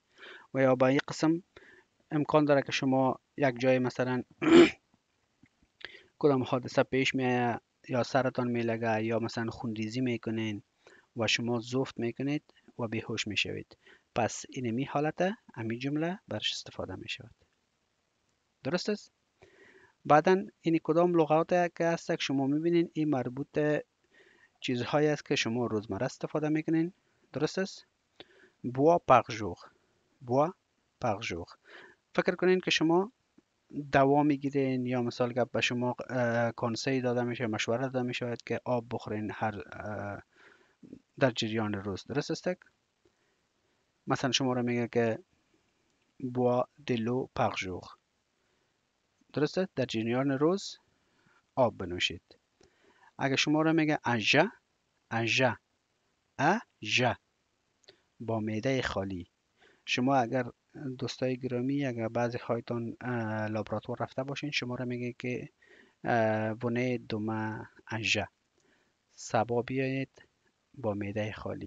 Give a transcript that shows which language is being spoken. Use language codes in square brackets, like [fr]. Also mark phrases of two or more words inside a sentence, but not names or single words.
[fa] و یا با این قسم امکان داره که شما یک جای مثلا کدام حادثه پیش میاد یا سرتان میلگه یا مثلا خونریزی میکنین و شما زفت میکنید و بیهوش میشوید. پس اینمی حالت امی جمله برش استفاده میشود. درست است؟ بعدا این کدام لغات که هست که شما میبینین این مربوط چیزهایی است که شما روزمره استفاده میکنین. درست است؟ [fr] bois par jour. bois par jour. [fa] فکر کنین که شما دوا میگیرین یا مثال که به شما کنسول داده میشه، مشوره داده میشه که آب بخورین هر در جریان روز. درست است؟ مثلا شما رو میگه که [fr] bois de l'eau par jour. [fa] درست است؟ در جریان روز آب بنوشید. اگه شما رو میگه اژه با معده خالی. شما اگر دوستای گرامی اگر بعضی هایتان لابراتوار رفته باشین شما رو میگه که [fr] venez demain à jeun [fa] سبا بیایید با معده خالی.